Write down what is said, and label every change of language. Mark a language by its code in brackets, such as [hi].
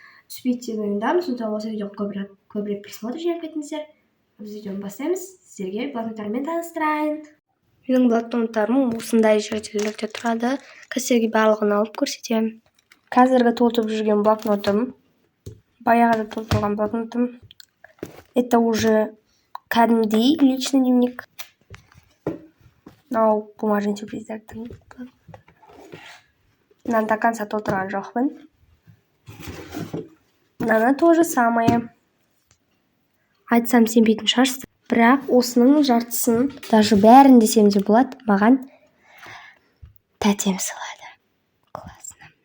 [kk] Түспейді деп ойладым, сондықтан осы видео көбірек просмотр жинап кетіңіздер. Біз видеоны бастаймыз. Сіздерге блокноттармен таныстырайын. Менің блокноттарым осындай жерлерде тұрады. Қазірге барлығын алып көрсетемін. Қазіргі толтырып жүрген блокнотым, баяғыда толтырған блокнотым. [ru] Это уже [kk] кәдімгідей [ru] личный дневник. [kk] Мынау бумажный сюрприздердің блокноты. Мынаны до конца толтырған жоқпын. Мынаны [ru] то же самое. [kk] Айтсам сенбейтін шығарсыз. Бірақ осының жартысын, даже бәрін десем де болады, маған тәтем сыйлады. Классно.